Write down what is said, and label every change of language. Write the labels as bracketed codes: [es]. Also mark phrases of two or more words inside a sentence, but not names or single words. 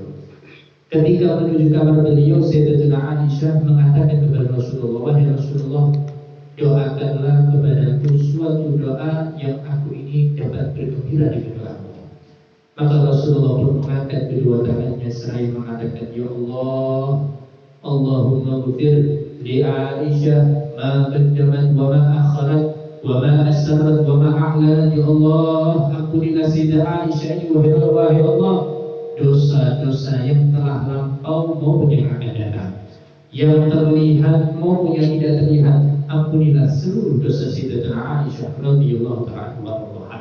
[id] Ketika menuju kamar beliau, Sayyidatuna Aisyah mengatakan kepada Rasulullah, wahai Rasulullah, doakanlah kepadaku suatu doa yang aku ini dapat bergembira dengan doamu. Maka Rasulullah pun mengangkat kedua tangannya seraya mengatakan, [ar] يا الله اللهم اغفر لعائشة ما قدمت وما أخرت وما أسرت وما أعلنت. [id] Ya Allah, ampunilah Sayyidah Aisyah ini, wahai Allah, dosa-dosa yang telah lampau maupun yang akan datang, yang terlihat maupun yang tidak terlihat. Ampunilah seluruh dosa Sayyidatuna Aisyah [ar] رضي الله تعالى عنها.